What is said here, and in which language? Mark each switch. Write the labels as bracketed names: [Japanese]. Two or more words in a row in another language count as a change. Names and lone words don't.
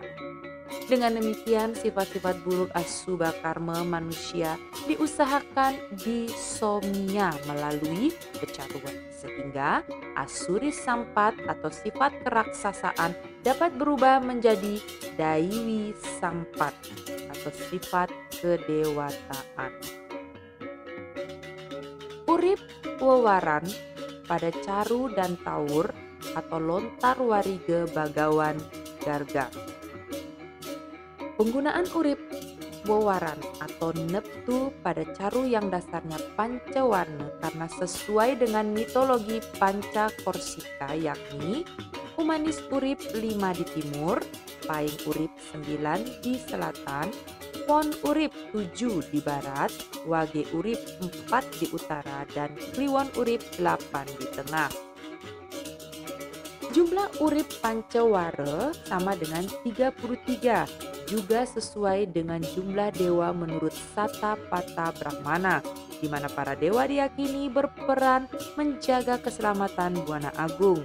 [Indonesian] Dengan demikian, sifat-sifat buruk asuba karma manusia diusahakan disomnia melalui kecaruan, sehingga asuri sampat atau sifat keraksasaan dapat berubah menjadi daiwi sampat atau sifat kedewataan. Urip wewaran pada caru dan taur atau lontar warige bagawan garga. Penggunaan urip wewaran atau neptu pada caru yang dasarnya pancawarna karena sesuai dengan mitologi Panca Korsika, yakni Humanis urip 5 di timur, Paing urip 9 di selatan, Pon urip 7 di barat, Wage urip 4 di utara, dan Kliwon urip 8 di tengah. Jumlah urip Pancawara sama dengan 33, juga sesuai dengan jumlah dewa menurut Sata Pata Brahmana, di mana para dewa diyakini berperan menjaga keselamatan Buana Agung.